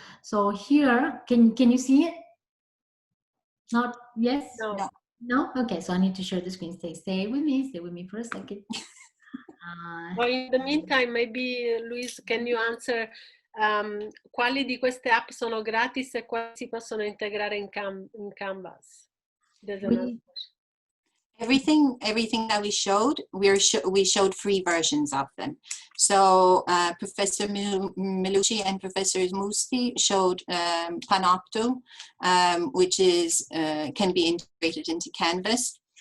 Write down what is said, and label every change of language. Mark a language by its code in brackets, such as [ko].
[en] So here, can you see it? Not, yes? No? Okay, so I need to share the screen. Stay with me for a second. Well, in the meantime, maybe Louise, can you answer [it] Quali di queste app sono gratis e quali si possono integrare in Canvas? [en] There's another question. Everything that we showed, we showed free versions of them. So Professor 𝗚𝗲𝐶𝗿𝗶𝗃𝗏𝗄𝐀 and Professor 𝗚𝗲𝗏𝐺 showed Panopto, which is can be integrated into Canvas.